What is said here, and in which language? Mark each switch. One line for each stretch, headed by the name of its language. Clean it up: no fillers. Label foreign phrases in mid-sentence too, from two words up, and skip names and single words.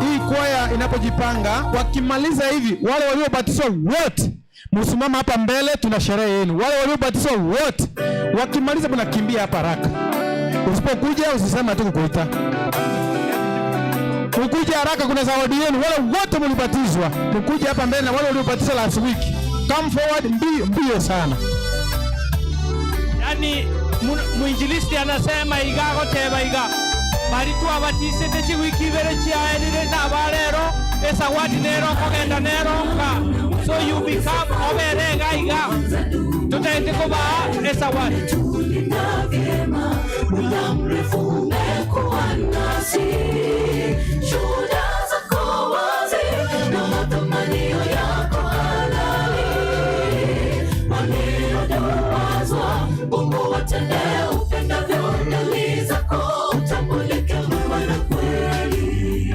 Swahili: Hii kwaya inapojipanga wakimaliza hivi, wale waliobatizwa wote msimama hapa mbele, tuna sherehe yenu. Wale waliobatizwa wote wakimaliza mnakimbia hapa haraka. Usipokuja usisema tu kukuita. Ukuje haraka, kuna zawadi yenu. Wale wote mlibatizwa mkuje hapa mbele, na wale waliobatizwa
English: last week come forward
Swahili: mbio sana. Yani muinjilisti anasema
Gusii: igago teba iga bari twabatise techi wiki bere chiaenire na barero esa wadi nero kogenda nero ka
English: so you become
Gusii: oberega iga tutaende koba esa wadi
Swahili: muda mrefu umekuwa nasi, shuhuda zako wazi na matamanio yako halali. Walioduwazwa Mungu watendee upendavyo, ndani zako utambulike mwema na kweli.